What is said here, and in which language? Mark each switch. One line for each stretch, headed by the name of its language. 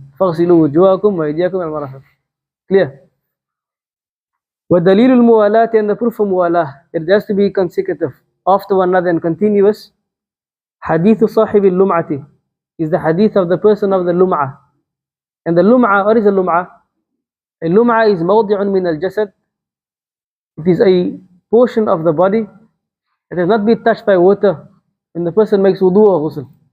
Arabic: فَغْسِلُوا وُجُوهَكُمْ وَأَيْدِيَكُمْ إِلَى الْمَرَافِقِ. Clear? وَدَلِيلُ الْمُوَالَاةِ,
English: and the proof for muwalah. It has to be consecutive, after one another and continuous. Hadith
Arabic: صاحب اللُّمْعَةِ
English: is the hadith of the person of the lum'ah. And the lum'ah, what is the lum'ah?
Arabic: اللمعة is موضع من الجسد.
English: It is a portion of the body that has not been touched by water when the person makes wudu or ghusl.